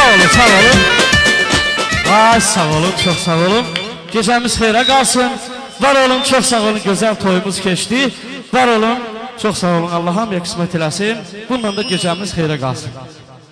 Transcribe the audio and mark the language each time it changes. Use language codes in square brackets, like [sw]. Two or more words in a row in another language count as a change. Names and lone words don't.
[az] sağ olun. Ay sağ olun, çok sağ olun. Gecemiz xeyrə qalsın. Var olun, çok sağ olun. Gözəl toyumuz keçdi. Var olun, çok sağ olun. Allah hamıya qismət eləsin. Bununla da gecemiz xeyrə qalsın.